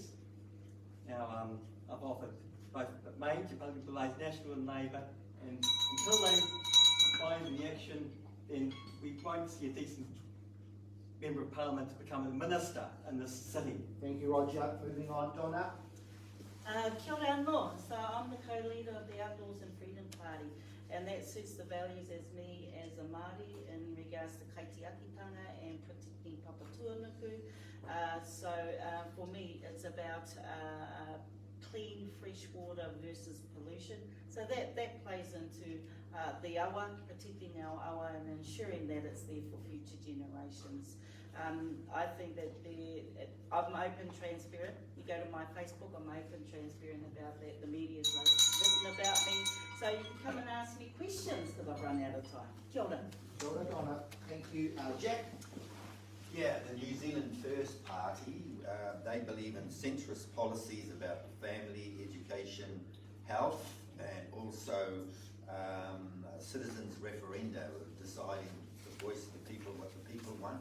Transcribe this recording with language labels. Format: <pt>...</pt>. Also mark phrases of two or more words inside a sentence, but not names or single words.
<en>Now, I've offered both major political parties, National and Labour, and until they find the action, then we won't see a decent member of Parliament to become a minister in this city. Thank you, Roger. Moving on, Donna.</en> <mi>Kia ora anō.</mi> <en>So I'm the co-leader of the Outdoors and Freedom Party, and that suits the values as me as a Māori in regards to kaitiakitanga and protecting papatūānuku. So for me, it's about clean, fresh water versus pollution. So that plays into the awa, protecting our awa and ensuring that it's there for future generations. I think that I'm open, transparent. You go to my Facebook, I'm open, transparent about that. The media's written about me. So you can come and ask me questions because I've run out of time.</en> <mi>Kia ora. Kia ora, Donna.</mi> <en>Thank you. Jack? Yeah, the New Zealand First Party, they believe in centrist policies about family, education, health, and also citizens' referenda, deciding the voice of the people, what the people want.</en>